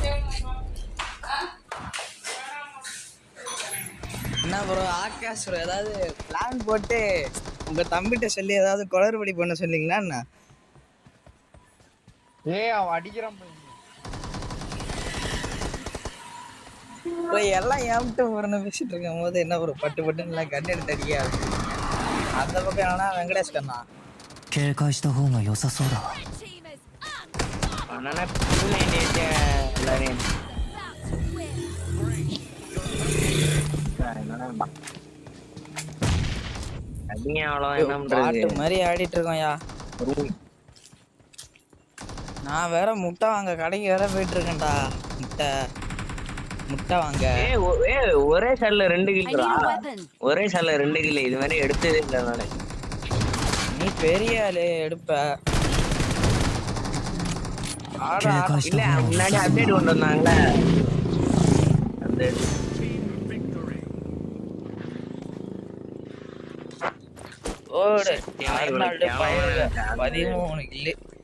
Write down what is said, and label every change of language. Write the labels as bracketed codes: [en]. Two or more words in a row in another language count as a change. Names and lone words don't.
[ta] என்ன ப்ரோ ஆகாஷ் ப்ரோ ஏதாவது பிளான் போட்டு உங்க தம்பிகிட்ட சொல்லி ஏதாவது குளறுபடி பண்ண சொன்னீங்களா என்ன? ஏய் அவன் அடிக்கிறான் பாரு. ப்ரோ எல்லாம் ஏம்ட்டு போறேன்னு பேசிட்டு இருக்கும் போது என்ன ப்ரோ பட்டு பட்டுன்னு எல்லாம் கண்டு எடுத்து அடிக்காது. அந்த பக்கம் என்னன்னா வெங்கடேஷ் கண்ணா [ja] 警戒した方が良さそうだわ。 [ta] ஆனா பூனை நேற்று எல்லாரையும் அடிங்க அவ்வளோதான் என்ன பாட்டு பண்றது. மாதிரி ஆடிட்டு இருக்கோம்யா. நான் வேற முட்டை வாங்க கடைக்கு வேற போயிட்டு இருக்கேன்டா. முட்டை வாங்க. ஒரே சால்ல 2 [en] I need [ta] கிலோ [en] a weapon. [ta] ஒரே சால்ல 2 கிலோ இது மாதிரி எடுத்ததே இல்லை நானு. நீ பெரிய ஆளு எடுப்ப. ஆடா இல்ல முன்னாடி அப்டேட் கொண்டு வந்தாங்களே அந்த ஓடு அர்னால்டு 13 கில்லு.